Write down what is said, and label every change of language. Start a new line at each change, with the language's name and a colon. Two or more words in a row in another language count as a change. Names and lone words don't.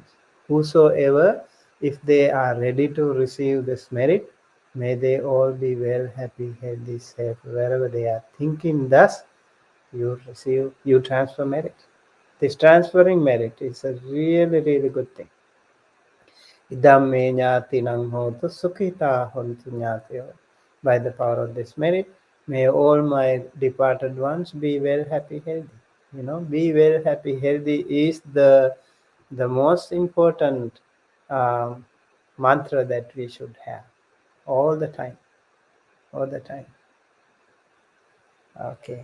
English: Whosoever, if they are ready to receive this merit, may they all be well, happy, healthy, safe, wherever they are. Thinking thus, you transfer merit. This transferring merit is a really, really good thing.
Pali: Idam me jnatinam hotu sukhita hontu jnatyo.
English: By the power of this merit, may all my departed ones be well, happy, healthy. Be very happy. Healthy is the most important um, mantra that we should have all the time. All the time. Okay.